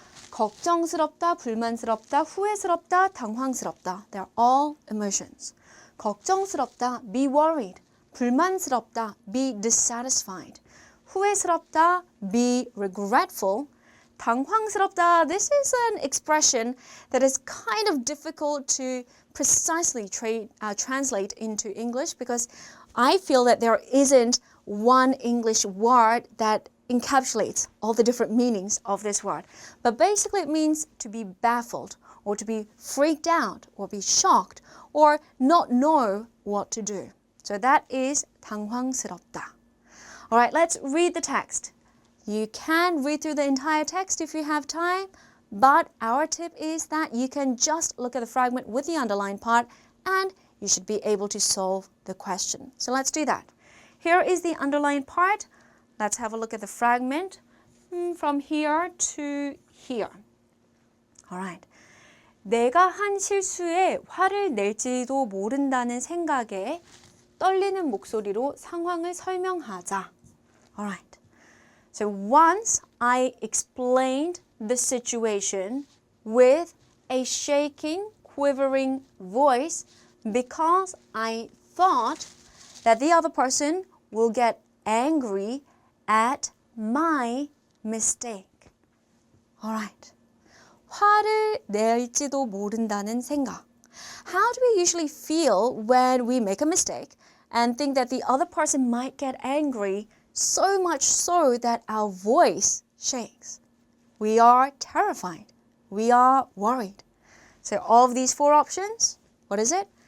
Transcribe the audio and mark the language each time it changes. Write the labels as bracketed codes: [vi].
[ko] 걱정스럽다, 불만스럽다, 후회스럽다, 당황스럽다. [en] They're all emotions. 걱정스럽다, be worried. 불만스럽다, be dissatisfied. 후회스럽다, be regretful. 당황스럽다, this is an expression that is kind of difficult to precisely translate into English because I feel that there isn't one English word that encapsulates all the different meanings of this word. But basically it means to be baffled or to be freaked out or be shocked or not know what to do. So that is 당황스럽다. All right, let's read the text. You can read through the entire text if you have time, but our tip is that you can just look at the fragment with the underlined part and you should be able to solve the question. So let's do that. Here is the underlined part. Let's have a look at the fragment from here to here. All right. [ko] 내가 한 실수에 화를 낼지도 모른다는 생각에 떨리는 목소리로 상황을 설명하자. [en] All right. So once I explained the situation with a shaking, quivering voice because I thought that the other person will get angry at my mistake. All right. [ko] 화를 낼지도 모른다는 생각. [en] How do we usually feel when we make a mistake and think that the other person might get angry, so much so that our voice shakes? We are terrified. We are worried. So of these four options, what is it?